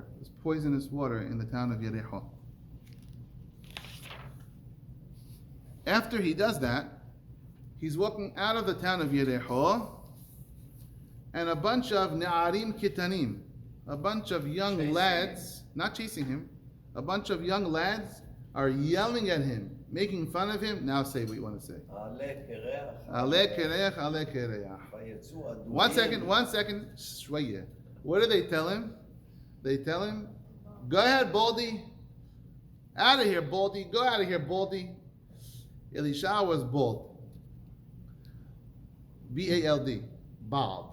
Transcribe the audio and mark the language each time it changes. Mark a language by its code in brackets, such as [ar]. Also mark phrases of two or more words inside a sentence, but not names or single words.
[en] It was poisonous water in the town of Yericho. After he does that, he's walking out of the town of Yericho, and a bunch of [he] נערים קטנים, [en] a bunch of young lads, not chasing him, a bunch of young lads are yelling at him, making fun of him. Now say what you want to say. [he] עלה קרח, עלה קרח. [en] 1 second. Shwaya. What do they tell him? They tell him, go ahead, Baldy. Out of here, Baldy. Go out of here, Baldy. Elisha was bald. B-A-L-D. Bald.